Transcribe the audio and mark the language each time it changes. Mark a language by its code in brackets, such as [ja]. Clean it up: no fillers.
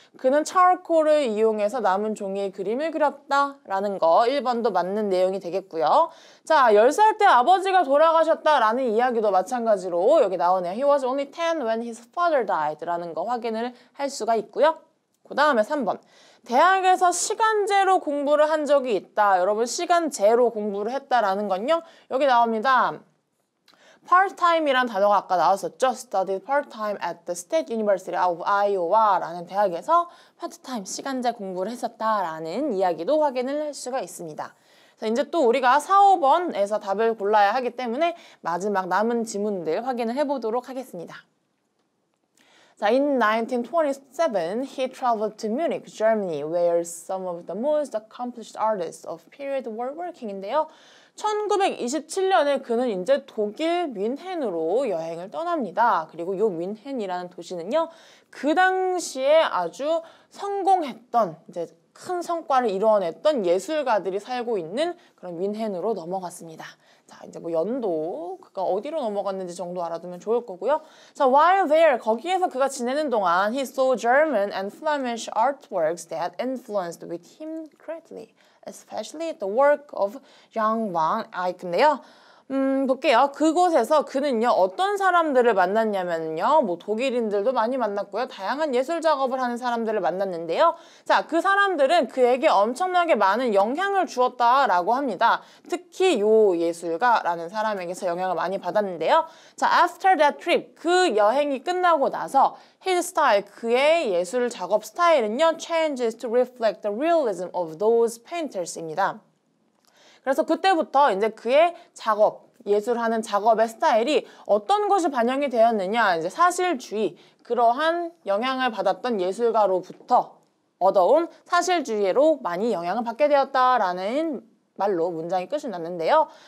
[ko] 그는 차콜을 이용해서 남은 종이에 그림을 그렸다라는 거 1번도 맞는 내용이 되겠고요. 자, 10살 때 아버지가 돌아가셨다라는 이야기도 마찬가지로 여기 나오네요. [en] He was only 10 when his father died [ko] 라는 거 확인을 할 수가 있고요. 그 다음에 3번. 대학에서 시간제로 공부를 한 적이 있다. 여러분 시간제로 공부를 했다라는 건요. 여기 나옵니다. part-time이란 단어가 아까 나왔었죠. [en] Studied part-time at the State University of Iowa [ko] 라는 대학에서 파트타임 시간제 공부를 했었다라는 이야기도 확인을 할 수가 있습니다. 그래서 이제 또 우리가 4, 5번에서 답을 골라야 하기 때문에 마지막 남은 지문들 확인을 해보도록 하겠습니다. [en] 자, in 1927, he traveled to Munich, Germany, where some of the most accomplished artists of period were working [ko] 인데요. 1927년에 그는 이제 독일 뮌헨으로 여행을 떠납니다. 그리고 이 뮌헨이라는 도시는요, 그 당시에 아주 성공했던, 이제 큰 성과를 이뤄냈던 예술가들이 살고 있는 그런 뮌헨으로 넘어갔습니다. 자, 이제 뭐 연도, 그가 어디로 넘어갔는지 정도 알아두면 좋을 거고요. 자, [en] while there, [ko] 거기에서 그가 지내는 동안 [en] he saw German and Flemish artworks that influenced with him greatly, especially the work of Jan van Eyck [ko] 인데요. 볼게요. 그곳에서 그는요, 어떤 사람들을 만났냐면요, 뭐 독일인들도 많이 만났고요, 다양한 예술 작업을 하는 사람들을 만났는데요. 자, 그 사람들은 그에게 엄청나게 많은 영향을 주었다라고 합니다. 특히 요 예술가라는 사람에게서 영향을 많이 받았는데요. 자, [en] after that trip, [ko] 그 여행이 끝나고 나서 [en] his style, [ko] 그의 예술 작업 스타일은요, [en] changes to reflect the realism of those painters [ko] 입니다. 그래서 그때부터 이제 그의 작업, 예술하는 작업의 스타일이 어떤 것이 반영이 되었느냐, 이제 사실주의, 그러한 영향을 받았던 예술가로부터 얻어온 사실주의로 많이 영향을 받게 되었다라는 말로 문장이 끝이 났는데요.